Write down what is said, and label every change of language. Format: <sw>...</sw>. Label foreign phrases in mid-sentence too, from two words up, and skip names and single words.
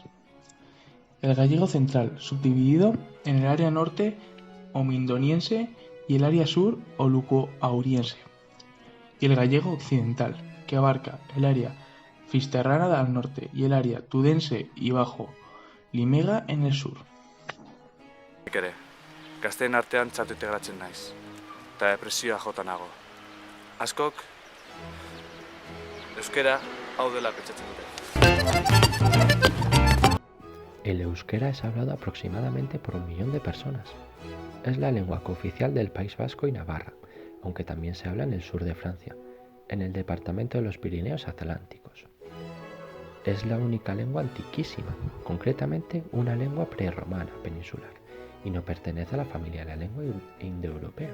<es>El gallego central, subdividido en el área norte o mindoniense y el área sur o luco-auriense. Y el gallego occidental, que abarca el área fisterrana al norte y el área tudense y bajo limega en el sur.</es> <eu>Ere, gazteen artean txarto integratzen naiz, eta depresioa jota nago. Askok, euskera hau dela pentsatzen dute.</eu> <es>El euskera es hablado aproximadamente por 1 millón de personas. Es la lengua cooficial del País Vasco y Navarra, aunque también se habla en el sur de Francia, en el departamento de los Pirineos Atlánticos. Es la única lengua antiquísima, concretamente una lengua prerromana peninsular, y no pertenece a la familia de la lengua indoeuropea.</es>